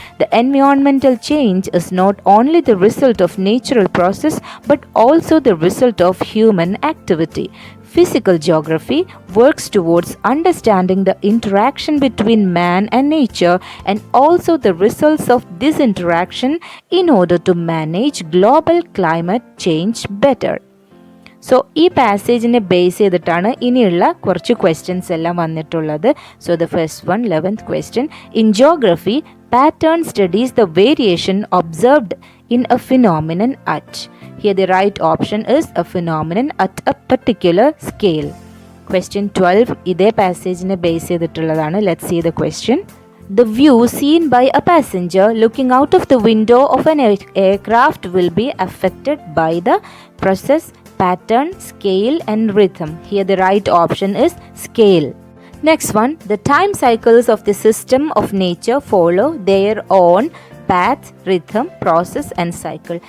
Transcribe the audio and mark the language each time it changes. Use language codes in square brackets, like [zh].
[en] The environmental change is not only the result of natural process but also the result of human activity. Physical geography works towards understanding the interaction between man and nature and also the results of this interaction in order to manage global climate change better. [ml] So ഈ പാസേജിനെ base ചെയ്തിട്ടാണ് ഇനിയുള്ള കുറച്ച് questions എല്ലാം വന്നിട്ടുള്ളത്. [en] So the first one, 11th question. In geography, pattern studies the variation observed in a phenomenon at. Here the right option is a phenomenon at a particular scale. [ml] Question 12 ഇതേ പാസേജിനെ base ചെയ്തിട്ടുള്ളതാണ്. [en] Let's see the question. The view seen by a passenger looking out of the window of an aircraft will be affected by the process, pattern, scale and rhythm. Here the right option is scale. Next one, the time cycles of the system of nature follow their own path, rhythm, process and cycle.